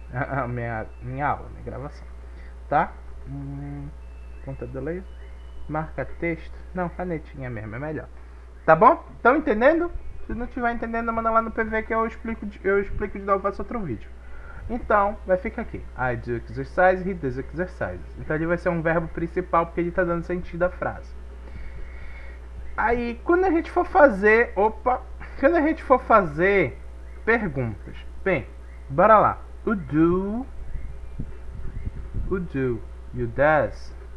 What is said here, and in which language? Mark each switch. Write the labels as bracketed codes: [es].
[pt] A minha aula, minha gravação. Tá? Ponta do laser. Marca texto. Não, canetinha mesmo, é melhor. Tá bom? Estão entendendo? Se não estiver entendendo, manda lá no PV que eu explico de novo, faço outro vídeo. Então, vai ficar aqui. [en] I do exercise, he does exercises. [pt] Então ele vai ser um verbo principal porque ele está dando sentido à frase. Aí, quando a gente for fazer... Quando a gente for fazer perguntas. Bem, bora lá. O do e o does.